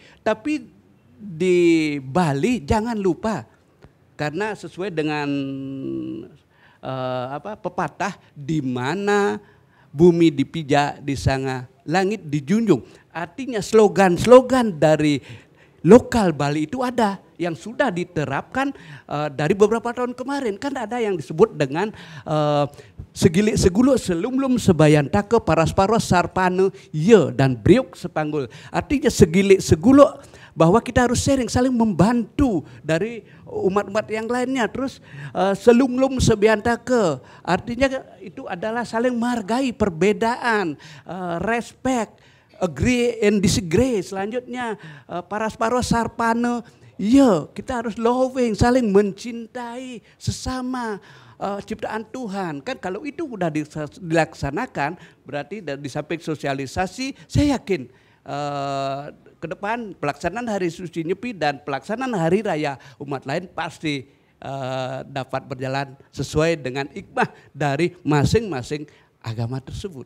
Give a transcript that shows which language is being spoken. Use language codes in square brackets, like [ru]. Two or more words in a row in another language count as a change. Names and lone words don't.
[id] Tapi di Bali jangan lupa, karena sesuai dengan pepatah, di mana bumi dipijak, di sana langit dijunjung. Artinya slogan-slogan dari lokal Bali itu ada yang sudah diterapkan dari beberapa tahun kemarin. Kan ada yang disebut dengan [ban] segilik segulu selumlum sebayantake parasparos sarpane ye dan briuk sepanggul. [id] Artinya [ban] segilik segulu [id] bahwa kita harus sharing, saling membantu dari umat-umat yang lainnya. Terus [ban] selumlum sebayantake, [id] artinya itu adalah saling menghargai perbedaan, [en] respect, agree and disagree. [id] Selanjutnya [ban] parasparos sarpane, [id] ya kita harus loving, saling mencintai sesama ciptaan Tuhan. Kan kalau itu sudah dilaksanakan, berarti di samping sosialisasi, saya yakin ke depan pelaksanaan Hari Suci Nyepi dan pelaksanaan Hari Raya umat lain pasti dapat berjalan sesuai dengan hikmah dari masing-masing agama tersebut.